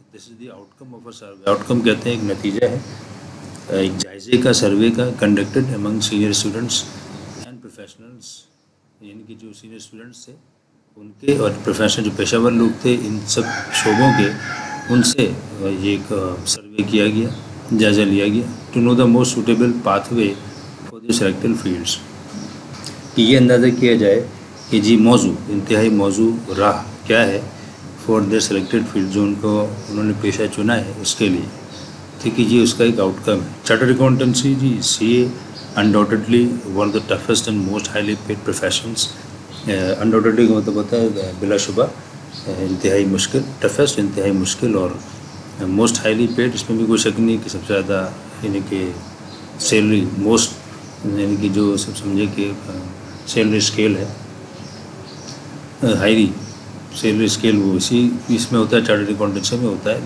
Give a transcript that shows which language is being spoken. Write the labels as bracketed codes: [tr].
[en] This is the outcome of a survey. [ur] Out کم کہتے ہیں ایک نتیجہ ہے ایک جائزے کا، سروے کا، [en] conducted among senior students and professionals, [ur] یعنی کہ جو سینئر اسٹوڈنٹس تھے ان کے اور پروفیشنل جو پیشہ ور لوگ تھے ان سب شعبوں کے، ان سے یہ ایک سروے کیا گیا، جائزہ لیا گیا [en] To know the most suitable pathway for the selected fields. [ur] کہ یہ اندازہ کیا جائے کہ جی موضوع، انتہائی موضوع راہ کیا ہے [en] for the selected field, [ur] جو انہوں نے پیشہ چنا ہے اس کے لیے. ٹھیک ہے، یہ اس کا ایک آؤٹ کم ہے. [en] Chartered accountancy جی C A undoubtedly one of the toughest and most highly paid professions. [ur] Undoubtedly کا مطلب ہوتا ہے بلا شبہ انتہائی مشکل، ٹفسٹ انتہائی مشکل اور [en] Most highly paid. [ur] اس میں بھی کوئی شک نہیں کہ سب سے زیادہ یعنی کہ سیلری موسٹ یعنی کہ جو سب سمجھے کہ سیلری اسکیل ہے، ہائیلی سیلری اسکیل وہ اسی اس میں ہوتا ہے، چارٹرڈ اکاؤنٹنسی میں ہوتا ہے.